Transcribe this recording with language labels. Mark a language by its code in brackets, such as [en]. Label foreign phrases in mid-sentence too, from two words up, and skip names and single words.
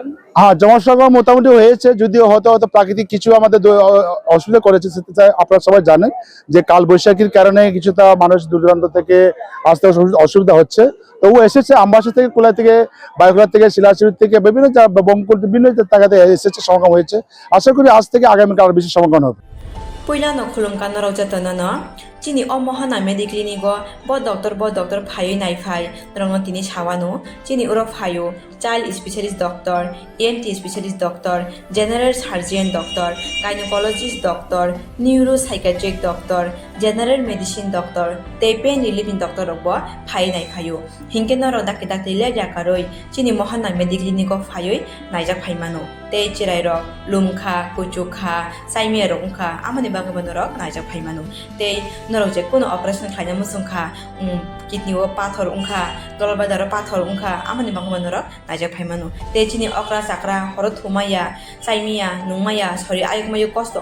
[bn] জনসমাগম মোটামুটি হয়েছে যদিও হয়তো প্রাকৃতিক কিছু আমাদের অসুবিধা করেছে সেটা আপনারা সবাই জানেন যে কাল বৈশাখীর কারণে কিছুটা মানুষ দূর দূরান্ত থেকে আসতে অসুবিধা হচ্ছে তবু এসেছে আমবাসা থেকে কুলা থেকে বায়ুখোলা থেকে শিলাচুরি থেকে বিভিন্ন বিভিন্ন জায়গাতে এসেছে সমাগম হয়েছে আশা করি আজ থেকে আগামীকাল আরো বেশি সমাগম হবে [trp] Puilano khulungkan no raujatana no chini omohana mediclinic go bo doctor phayo nai phai rongno tini sawano chini uro phayo [en] child specialist doctor ENT specialist doctor general surgeon doctor gynecologist doctor neuropsychiatric doctor general medicine doctor [trp] te [en] pain relieving doctor [trp] bo phai nai phayo hingke no ro dakte le jakaroi chini mohana mediclinic go phayo naijak phaimano te chirai ro lumkha kuchukha saimia rongkha amani bagabano ro naijak phaimano te norok je kono operation khaina musungkha kidney o pathor ungkha dolbadar pathor ungkha amani bagabano ro naijak phaimano te chini okra sakra horo thumaya saimia nungmaya sori ayukmayu kosto